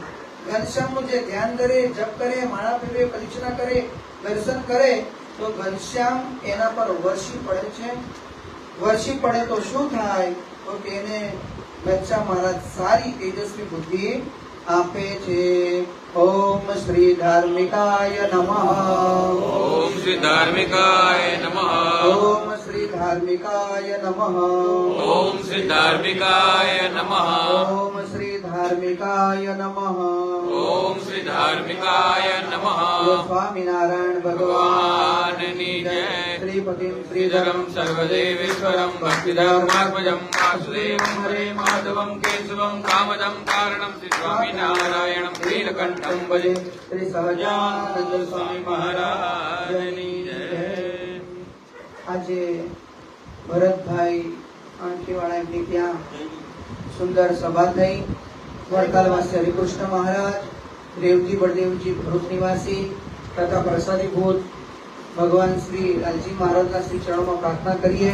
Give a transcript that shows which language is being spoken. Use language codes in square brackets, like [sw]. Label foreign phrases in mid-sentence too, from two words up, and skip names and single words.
[gu] ઘનશ્યામનું જે ધ્યાન કરે, જપ કરે, માળા પીવે, પરીક્ષા કરે, દર્શન કરે, તો ઘનશ્યામ એના પર વરસી પડે છે. વરસી પડે તો શું થાય? તો કે એને ઘનશ્યામ મહારાજ સારી તેજસ્વી બુદ્ધિ આપે છે. [sa] ઓમ શ્રી ધાર્મિકાય નમઃ. ઓમ શ્રી ધાર્મિકાય નમઃ. ઓમ શ્રી धार्मिकाय नमः। ओम श्री धार्मिकाय नमः। ओम श्री धार्मिकाय नमः। ओम श्री धार्मिकाय नमः। [hi] स्वामीनारायण भगवान की जय। [sa] श्रीपतिं श्रीधरं सर्वदेवेश्वरं भक्तिधर्मात्मजं वासुदेवं हरे माधवं केशवं कामदं कारणं श्री स्वामीनारायणं नीलकंठं भजे। [gu] श्री सहजानंद स्वामी महाराजની જય। આજે ભરતભાઈ આંખીવાળા એમની ત્યાં સુંદર સભા થઈ। વડતાલવાસી હરિકૃષ્ણ મહારાજ, દેવજી બળદેવજી ભરૂચ નિવાસી તથા પ્રસાદીભૂત ભગવાન શ્રી લાલજી મહારાજના શ્રી ચરણોમાં પ્રાર્થના કરીએ।